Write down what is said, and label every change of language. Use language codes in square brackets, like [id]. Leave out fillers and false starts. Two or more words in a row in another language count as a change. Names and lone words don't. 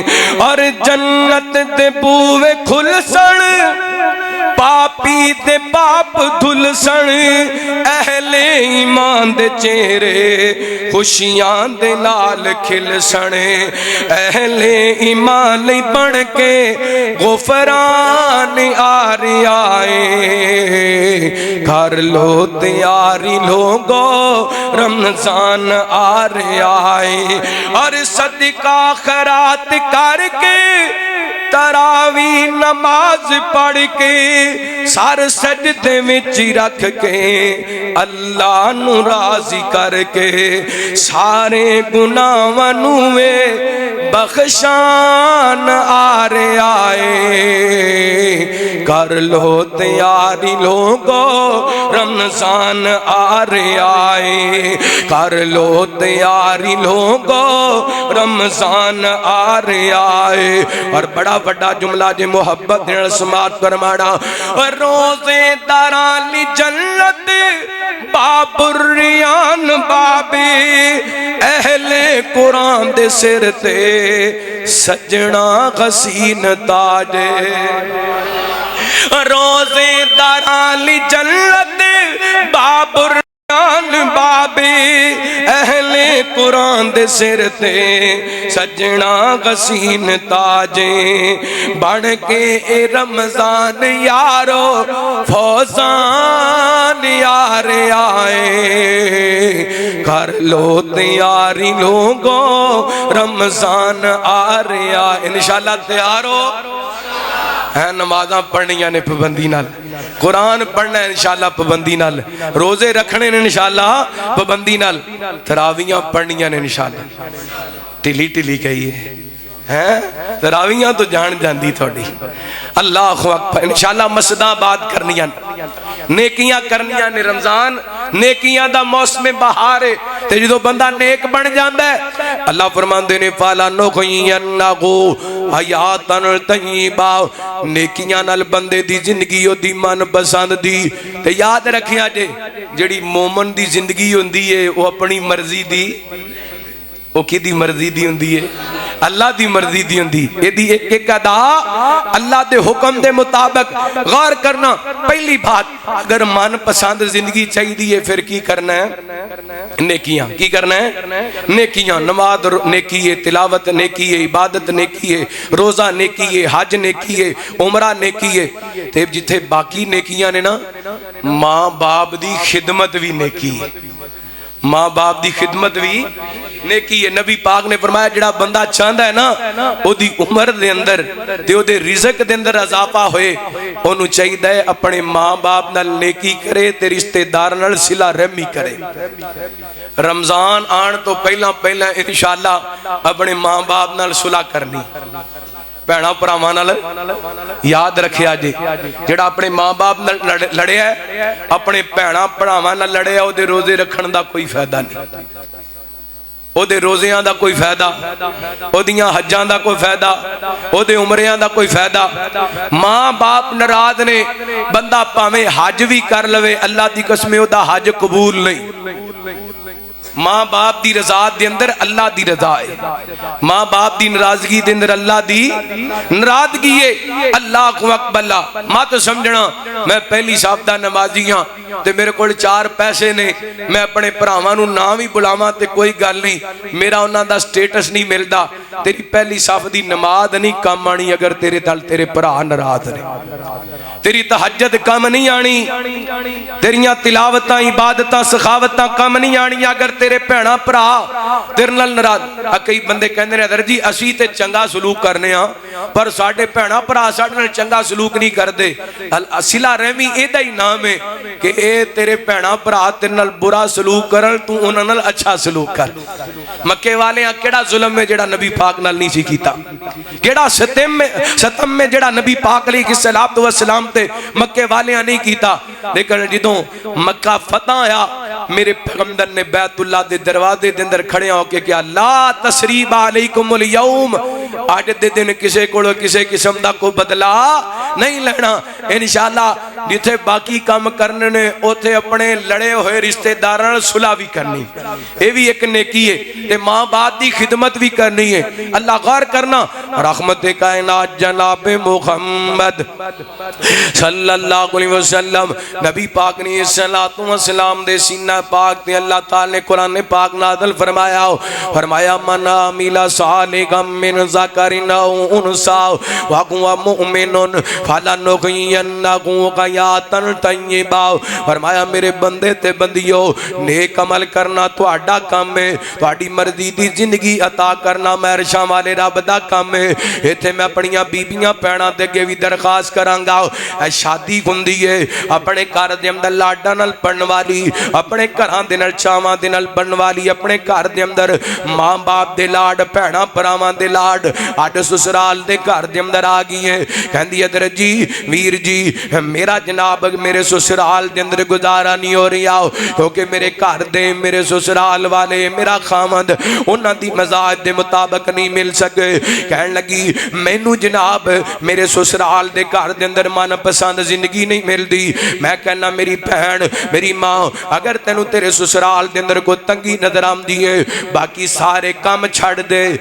[pa] اور جنت دے بوئے کھل سن، پاپی دے پاپ دھل سن، اہل ایمان دے چہرے خوشیاں دے نال کھل سن، اہل ایمان لئی بن کے غفران آ رہے آئے، کر لو تیاری لوگو رمضان آ رہے آئے۔ اور صدقہ خیرات کر کے تراوی نماز پڑھ کے سر سجدے وچ رکھ کے اللہ نو راضی کر کے سارے گناہاں نو بخشان آ رہے آئے، کر لو تیاری لوگو رمضان آ رہے آئے، کر لو تیاری لوگو رمضان آ رہے آئے۔ اور بڑا بڑا جملہ جے محبت نے سماعت فرمانا، روزے دارالی جنت باب الریان بابی، اہل قرآن دے سر تے سجنا غسین تاجے۔ روزے دارالی جنت باب الریان بابی، اہل قرآن دے سر تے سجنا غسین تاجے، بڑھ کے اے رمضان یارو فوزان یار آئے، کر لو تیاری لوگو رمضان آ رہے آئے۔ [ar] انشاءاللہ [pa] تیار ہو، نمازاں پڑھنیاں نے پابندی نال، قرآن پڑھنا ہے [ar] انشاءاللہ [pa] پابندی نال، روزے رکھنے نے [ar] انشاءاللہ [pa] پابندی نال، تراویاں پڑھنیاں نے [ar] انشاءاللہ۔ [pa] ٹلی ٹلی کہیے ہیں تراویاں تو جان جاندی تھوڑی [ar] اللہ اکبر انشاءاللہ [pa] مسجداں آباد کرنیاں نیکیاں کرنیاں نے رمضان نیکیاں دا موسم بہار ہے تے جدو بندہ نیک بن جاندا ہے اللہ فرماندے نے [ar] فالا نُحْيِيَنَّهُ حیاتن طیبہ [pa] نیکیاں نال بندے دی زندگی او دی من پسند دی تے یاد رکھیا جڑی مومن دی زندگی ہوندی ہے وہ اپنی مرضی دی وہ کی دی مرضی دی ہوندی ہے اللہ دی مرضی دی ہوندی اے دی ایک ایک ادا اللہ دے حکم دے مطابق غور کرنا پہلی بات اگر من پسند زندگی چاہی دی ہے پھر کی کرنا ہے نیکیاں کی کرنا ہے نیکیاں نماز نیکی ہے تلاوت نیکی ہے عبادت نیکی ہے روزہ نیکی ہے حج نیکی ہے عمرہ نیکی ہے تے جتھے باقی نیکیاں نے نا ماں باپ دی خدمت بھی نیکی ہے ماں باپ دی خدمت بھی نیکی ہے نبی پاک نے فرمایا جڑا بندہ چاہندا ہے نا او دی عمر دے اندر تے او دے رزق دے اندر اضافہ ہوئے اونوں چاہیدا ہے اپنے ماں باپ نال نیکی کرے تے رشتہ دار نال صلہ رحمی کرے رمضان آن تو پہلا [ar] انشاءاللہ [pa] اپنے ماں باپ نال صلح کرنی بھیڑاں پراواں نال یاد رکھیا جی جڑا اپنے ماں باپ نال لڑیا ہے اپنے بھیڑاں پراواں نال لڑیا او دے روزے رکھن دا کوئی فائدہ نہیں او دے روزیاں دا کوئی فائدہ او دیاں حجاں دا کوئی فائدہ او دے عمریاں دا کوئی فائدہ ماں باپ ناراض نے بندہ پاویں حج بھی کر لوے اللہ دی قسم او دا حج قبول نہیں ماں باپ دی رضا دے اندر اللہ دی رضا ہے ماں باپ دی ناراضگی دے اندر اللہ دی ناراضگی ہے اللہ کو اکبر مت سمجھنا میں پہلی صاحب دا نمازی ہاں تے میرے کول 4 پیسے نے میں اپنے بھراواں نوں نہ وی بلاواں تے کوئی گل نہیں میرا انہاں دا سٹیٹس نہیں ملدا تیری پہلی صاحب دی نماز نہیں کم آنی اگر تیرے دل تیرے بھرا ناراض نے تیری تہجد کم نہیں آنی تیریاں تلاوتاں عبادتاں سخاوتاں کم نہیں آنی اگر تیرے بھیڑاں بھرا تیرے نال ناراض کئی بندے کہندے نے حضرت جی اسی تے چنگا سلوک کرنے ہاں پر ساڈے بھیڑاں بھرا ساڈے نال چنگا سلوک نہیں کردے صلہ رحمی اے دا ہی نام ہے کہ اے تیرے بھیڑاں بھرا تیرے نال برا سلوک کرن تو انہاں نال اچھا سلوک کر مکے والے کیڑا ظلم ہے جڑا نبی پاک نال نہیں سی کیتا کیڑا ستم میں جڑا نبی پاک [ar] علیہ الصلوۃ والسلام [pa] تے مکے والیاں نہیں کیتا لیکن جدوں مکہ فتح آیا میرے پیغمبر نے بیت اللہ دے دروازے دے اندر کھڑے ہو کے کہا [ar] لا تسریب علیکم اليوم [pa] آج دے دن کسے کولو کسے قسم دا کو بدلا نہیں لینا [ar] انشاءاللہ [pa] جتھے باقی کام کرنے نے اوتھے اپنے لڑے ہوئے رشتہ داراں صلح بھی کرنی اے بھی ایک نیکی ہے تے ماں باپ دی خدمت بھی کرنی ہے اللہ غور کرنا رحمت کائنات جناب محمد [ar] صلی اللہ علیہ وسلم [pa] نبی پاک نے صلوات و سلام دے سینہ پاک تے اللہ تعالی نے قرآن پاک نازل فرمایا [ar] من عمل صالحا من ذکر او انثى وهو مؤمن فلنحيينه حیاتا طیبہ [pa] فرمایا میرے بندے تے بندیو نیک عمل کرنا تہاڈا کام ہے تہاڈی مرضی دی زندگی عطا کرنا مہرشاں والے رب دا کام ہے ایتھے میں اپنیاں بیبیاں بھیڑاں دے اگے وی درخواست کراں گا شادی ہوندی ہے اپنے گھر دے اندر لاڈاں نال پڑھن والی اپنے گھراں دے نال چاواں دے نال بنن والی اپنے گھر دے اندر ماں باپ دے لاڈ بھیڑاں بھراواں دے لاڈ اڈ سسرال دے گھر دے اندر آ گئی ہے کہندی ہے در جی ویر جی میرا جناب میرے سسرال دے اندر گزارا نہیں ہو رہا کیونکہ میرے گھر دے میرے سسرال والے میرا خامد انہاں دی مزاج دے مطابق نہیں مل سکے کہن لگی مینوں جناب میرے سسرال دے گھر دے اندر من پسند زندگی نہیں ملدی میں کہنا میری بہن میری ماں اگر تینوں تیرے سسرال دے اندر کو تنگی نظر آمدی ہے باقی سارے کام چھڑ دے